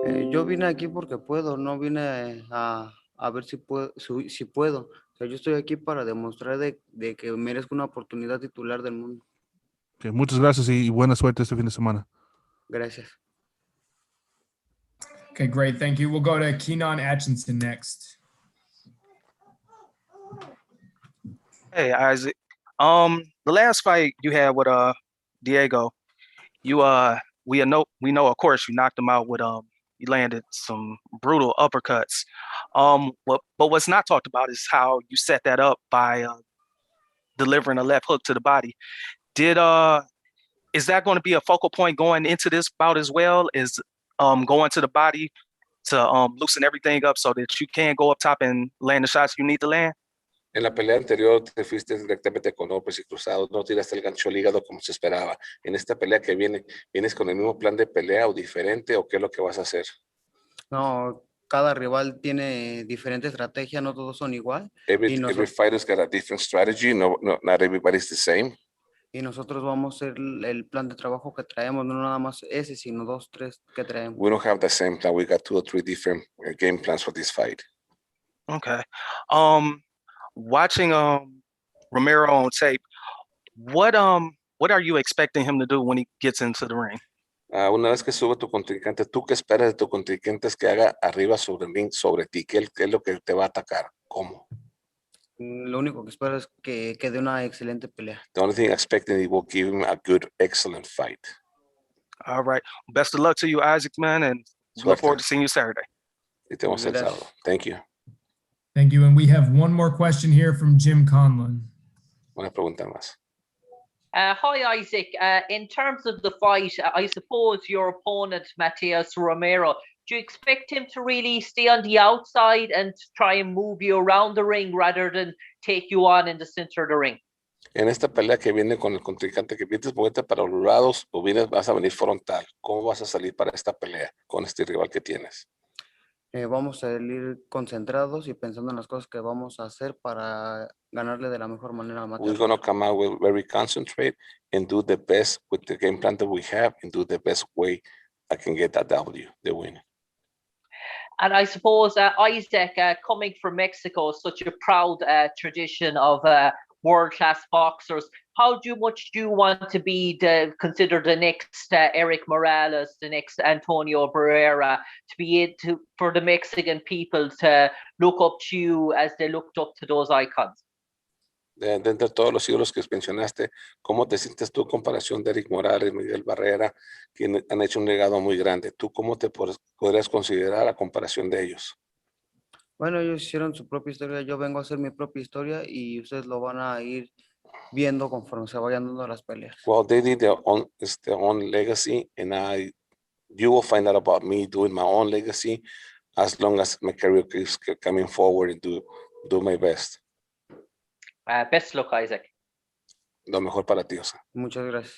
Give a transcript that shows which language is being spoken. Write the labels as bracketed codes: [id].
[es] Yo vine aquí porque puedo, no vine a ver si puedo, si puedo. O sea, yo estoy aquí para demostrar de que merezco una oportunidad titular del mundo. Okay, muchas gracias y buena suerte este fin de semana. Gracias. [en] Okay, great. Thank you. We'll go to Keenan Atchison next. Hey, Isaac. The last fight you had with Diego, you we know of course you knocked him out with you landed some brutal uppercuts. But what's not talked about is how you set that up by delivering a left hook to the body. Is that going to be a focal point going into this bout as well? Is going to the body to loosen everything up so that you can go up top and land the shots you need to land? [es] En la pelea anterior te fuiste directamente con hombres y cruzados, no tiraste el gancho al hígado como se esperaba. En esta pelea que viene, ¿vienes con el mismo plan de pelea o diferente o qué es lo que vas a hacer? No, cada rival tiene diferente estrategia, no todos son igual. [en] Every fighter's got a different strategy, not everybody's the same. [es] Y nosotros vamos a hacer el plan de trabajo que traemos, no nada más ese, sino 2, 3 que traemos. [en] We don't have the same plan, we got 2 or 3 different game plans for this fight. Okay. Watching Romero on tape, what are you expecting him to do when he gets into the ring? [es] Una vez que sube tu contrincante, ¿tú qué esperas de tu contrincante que haga arriba sobre el ring, sobre ti? ¿Qué es lo que te va a atacar? ¿Cómo? Lo único que espero es que dé una excelente pelea. [en] The only thing I expect is he will give him a good, excellent fight. All right. Best of luck to you, Isaac, man, and look forward to seeing you Saturday. [es] Y te vemos el sábado. [en] Thank you. Thank you. And we have one more question here from Jim Conlon. [es] Una pregunta más. [en] Hi, Isaac. In terms of the fight, I suppose your opponent, Matias Romero, do you expect him to really stay on the outside and try and move you around the ring rather than take you on in the center of the ring? [es] En esta pelea que viene con el contrincante, que vienes moverte para los lados o vas a venir frontal, ¿cómo vas a salir para esta pelea con este rival que tienes? Vamos a salir concentrados y pensando en las cosas que vamos a hacer para ganarle de la mejor manera a Matias. [en] We're going to come out with very concentrate and do the best with the game plan that we have and do the best way I can get that W, the win. And I suppose, Isaac, coming from Mexico, such a proud tradition of world-class boxers, how much do you want to be considered the next Eric Morales, the next Antonio Barrera, to be able for the Mexican people to look up to you as they looked up to those icons? [es] Dentro de todos los ídolos que mencionaste, ¿cómo te sientes tú en comparación de Eric Morales, Miguel Barrera, que han hecho un legado muy grande? ¿Tú cómo te podrías considerar a comparación de ellos? Bueno, ellos hicieron su propia historia, yo vengo a hacer mi propia historia y ustedes lo van a ir viendo conforme se vayan dando las peleas. [en] Well, they did their own legacy, and you will find out about me doing my own legacy as long as my career keeps coming forward and do my best. Best luck, Isaac. [es] Lo mejor para ti, Osa. Muchas gracias.